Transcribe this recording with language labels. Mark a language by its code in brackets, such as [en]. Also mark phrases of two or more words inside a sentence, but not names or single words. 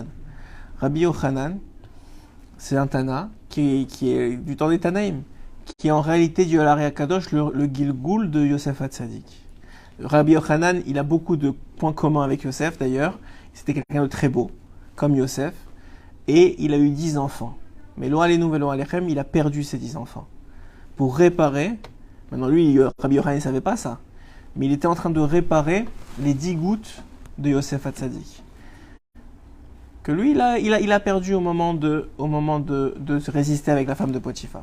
[fr] Rabbi Yochanan, c'est un Tana qui est du temps des Tanaïm, qui est en réalité du Hari Akadosh, le Gilgoul de Yosef Hatzadik. Rabbi Yochanan, il a beaucoup de points communs avec Yosef d'ailleurs. C'était quelqu'un de très beau, comme Yosef. Et il a eu 10 enfants. Mais [he] לא עלינו ולא עליכם, [fr] il a perdu ses 10 enfants. Pour réparer, maintenant lui, Rabbi Yochanan ne savait pas ça, mais il était en train de réparer les 10 gouttes de Yosef Hatzadik. Que lui, il a perdu au moment de se résister avec la femme de Potiphar.